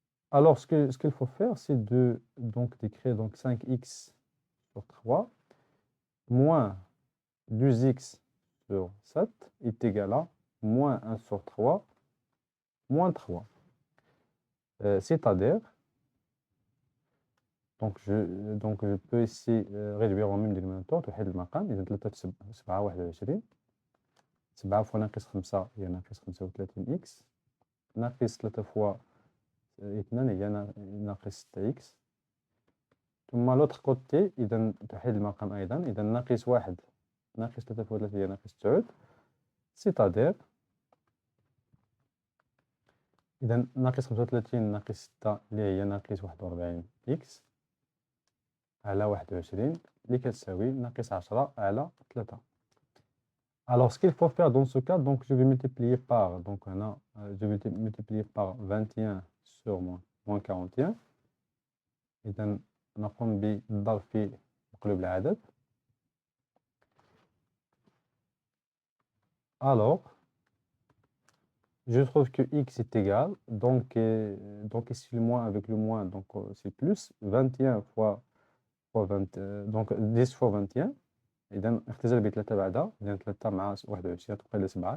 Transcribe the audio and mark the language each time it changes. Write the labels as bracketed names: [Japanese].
[French] Alors ce qu'il faut faire, c'est d'écrire donc 5x sur 3 moins 12x sur 7 est égal à moins 1 sur 3 moins 3. C'est-à-dire, donc je peux ici réduire au même dénominateur [Arabic] توحيد المقام. إذا 3 في 7 21 7 fois ناقص 5 هي ناقص 35x ناقص 3 fois 2 هي ناقص 6x ثم [French] l'autre côté [Arabic] إذا توحيد المقام أيضا. إذا ناقص 1 ناقص 3 fois 3 هي ناقص 9. [French] c'est-à-dire [Arabic] إذا ناقص 35 ناقص 6 اللي هي ناقص 41 x على 21 اللي كتساوي ناقص 10 على 3. [French] Alors ce qu'il faut faire dans ce cas, donc je vais multiplier par, donc je vais multiplier par 21 sur moins 41. [Arabic] إذا نقوم بالضرب في مقلوب العدد. [French] Alors je trouve que x est égal, donc ici le moins avec le moins, donc c'est plus 21 fois 20, donc 10 fois 21. [Arabic] إذا اختزل بثلاثة بعدها. إذا 3 مع 21 تبقى لي 7.